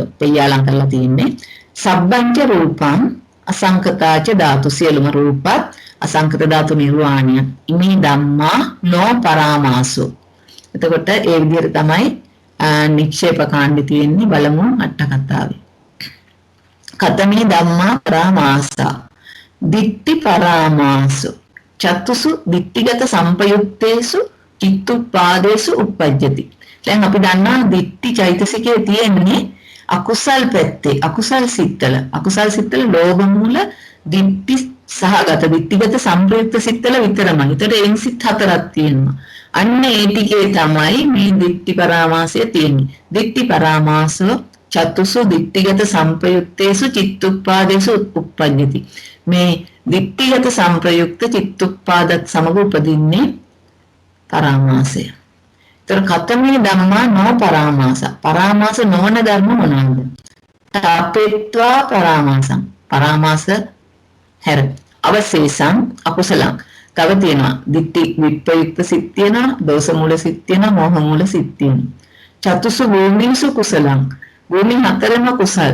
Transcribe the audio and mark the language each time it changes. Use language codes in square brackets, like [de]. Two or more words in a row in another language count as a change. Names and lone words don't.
[si] පියාලම් කරලා තියෙන්නේ. [pi] සබ්බංච රූපං අසංකතාච ධාතු [si] සියලුම රූපත් අසංකත ධාතු නිර්වාණය. [pi] ඉමේ ධම්මා නොපරාමාසෝ. [si] එතකොට ඒ විදිහට තමයි නික්ෂේප කාණ්ඩේ තියෙන්නේ. බලමු අට කතාවේ. [pi] කතමේ ධම්මා පරාමාසා ditthi පරාමාසෝ චතුසු ditthිගත සම්පයුත්තේසු චිත්තුප්පාදේසු uppajjati. [si] දැන් අපි දන්නවා ditthi චෛතසිකයේ තියෙන්නේ අකුසල් පැත්තේ අකුසල් සිත්තල ලෝභ මූල ditthi සහගත ditthිගත සම්ප්‍රයුක්ත සිත්තල විතරමයි. ඒතර එයින් සිත් 4ක් තියෙනවා. අන්න ඒ ටිකේ තමයි මේ ditthi පරාමාසය තියෙන්නේ. [pi] ditthi පරාමාසෝ චතුසු ditthිගත සම්ප්‍රයුක්තේසු චිත්තුප්පාදේසු uppajjati. [si] මේ ditthිගත සම්ප්‍රයුක්ත චිත්තුප්පාදත් සමග උපදින්නේ පරාමාසය. [pi] ඒතර කතමේ ධම්මා නොපරාමාස. [si] පරාමාස නොවන ධර්ම මොනවාද? [pi] තපෙත්වා පරාමාසං. [si] පරාමාස හැර [pi] අවශේෂං අකුසලං. [si] තව තියෙනවා ditthi විප්‍රයුක්ත සිත් තියෙනවා, දෝෂ මූල සිත් තියෙනවා, මෝහ මූල සිත් තියෙනවා. [pi] චතුසු භූමිසු කුසලං. [si] භූමි හතරම කුසල්.